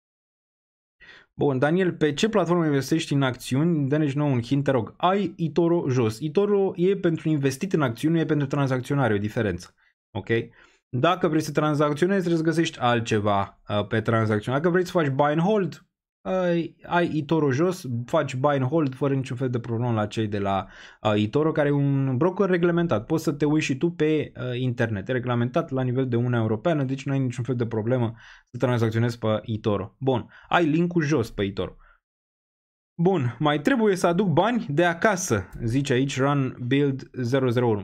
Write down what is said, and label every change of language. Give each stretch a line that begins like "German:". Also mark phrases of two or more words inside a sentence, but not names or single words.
Romanian: Bun, Daniel, pe ce platformă investești în acțiuni? Dă-ne și nou un hint, te rog. Ai eToro jos. eToro e pentru investit în acțiuni, nu e pentru tranzacționare, o diferență. Ok? Dacă vrei să tranzacționezi, trebuie să găsești altceva pe tranzacționare. Dacă vrei să faci
English: buy and hold,
Romanian: ai eToro jos, faci
English: buy and hold
Romanian: fără niciun fel de problemă la cei de la eToro, care e un broker reglementat. Poți să te uiți și tu pe internet. E reglementat la nivel de Uniunea Europeană, deci nu ai niciun fel de problemă să tranzacționezi pe eToro. Bun, ai linkul jos pe eToro. Bun, mai trebuie să aduc bani de acasă, zice aici Run Build 001.